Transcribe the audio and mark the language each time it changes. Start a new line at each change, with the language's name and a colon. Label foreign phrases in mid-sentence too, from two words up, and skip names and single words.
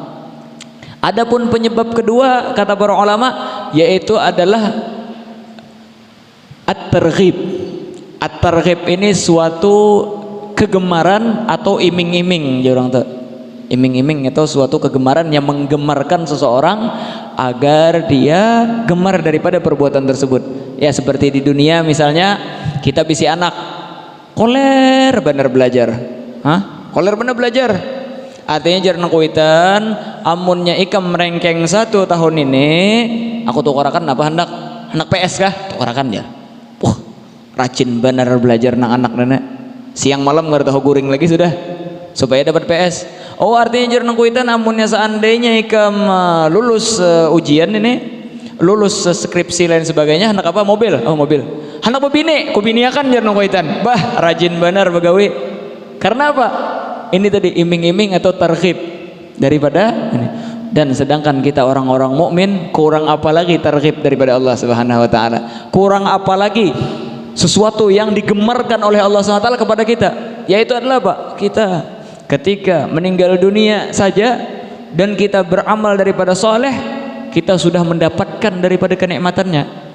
Indonesian: Adapun penyebab kedua kata para ulama yaitu adalah at-targhib. At-targhib ini suatu kegemaran atau iming-iming, orang tuh. Iming-iming itu suatu kegemaran yang menggemarkan seseorang agar dia gemar daripada perbuatan tersebut.
Banjar: Ya seperti di dunia misalnya kita bisi anak koler bener belajar. Koler bener belajar. Artinya jarang kuitan amunnya ikam merengkeng 1 tahun ini aku tukarakan apa hendak PS kah tukarakan ya. Rajin bener belajar anak nenek, siang malam nggak tahu guring lagi sudah supaya dapat PS. Artinya jarang kuitan amunnya seandainya ikam lulus ujian ini, lulus skripsi lain sebagainya, hendak apa? Mobil. Mobil hendak bebini kubiniakan jarang kuitan, rajin bener begawi.
Indonesian: Karena apa? Ini tadi iming-iming atau targhib daripada ini. Dan sedangkan kita orang-orang mukmin kurang apa lagi targhib daripada Allah
Arabic: سبحانه وتعالى?
Indonesian: Kurang apa lagi sesuatu yang digemarkan oleh Allah SWT kepada kita, yaitu adalah apa? Kita ketika meninggal dunia saja dan kita beramal daripada soleh, kita sudah mendapatkan daripada kenikmatannya.